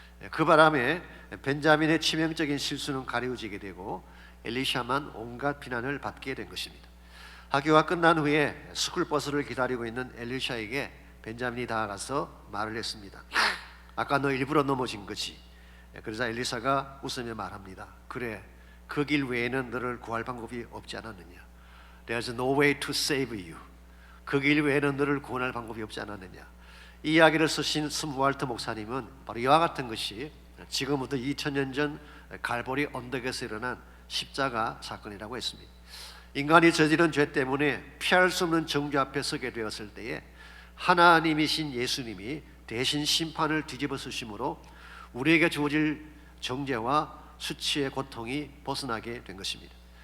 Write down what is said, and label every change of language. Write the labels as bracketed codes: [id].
[ko] 그 바람에 벤자민의 치명적인 실수는 가려지게 되고 엘리샤만 온갖 비난을 받게 된 것입니다. 학교가 끝난 후에 스쿨버스를 기다리고 있는 엘리샤에게 벤자민이 다가가서 말을 했습니다. 아까 너 일부러 넘어진 거지. 그러자 엘리샤가 웃으며 말합니다. 그래, 그 길 외에는 너를 구할 방법이 없지 않았느냐. [en] There's no way to save you. [ko] 그 길 외에는 너를 구원할 방법이 없지 않았느냐. 이 이야기를 쓰신 스무왈트 목사님은 바로 이와 같은 것이 지금부터 2000년 전 갈보리 언덕에서 일어난 십자가 사건이라고 했습니다. 인간이 저지른 죄 때문에 피할 수 없는 정죄 앞에 서게 되었을 때에 하나님이신 예수님이 대신 심판을 뒤집어 쓰심으로 우리에게 주어질 정죄와 수치의 고통이 벗어나게 된 것입니다.